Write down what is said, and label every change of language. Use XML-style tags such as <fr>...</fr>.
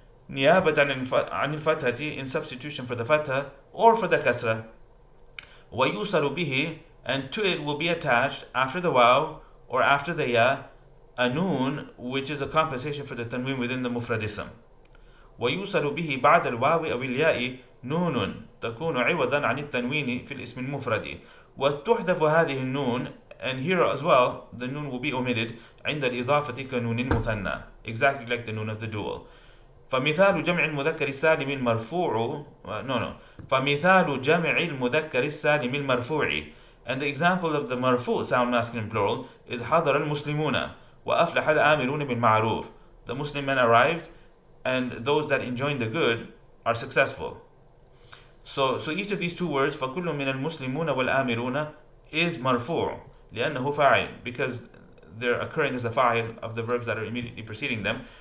<ar>نيابة عن الفتحة,</ar> <en>in substitution for the fatha or for the kasra.</en> <ar>ويوصل به,</ar> <en>and to it will be attached after the waw or after the ya, a noon which is a compensation for the tanween within the mufrad ism.</en> <ar>ويوصل به بعد الواو أو الياء نون تكون عوضا عن التنوين في الاسم المفرد. وتحذف هذه النون,</ar> <en>and here as well the noon will be omitted</en> <ar>عند الإضافة كنون المثنى,</ar> <en>exactly like the noon of the dual.</en> <ar>فمثال جمع المذكر السالم المرفوع فمثال جمع المذكر السالم المرفوع,</ar> <en>and the example of the مرفوع sound masculine plural is</en> <ar>حضر المسلمون وأفلح الآمرون بالمعروف.</ar> <en>The Muslim men arrived and those that enjoin the good are successful. So each of these two words</en> <ar>فكل من المسلمون والآمرون</ar> <en>is</en> <ar>مرفوع لأنه فاعل,</ar> <en>because they're occurring as a fa'il of the verbs that are immediately preceding them.</en>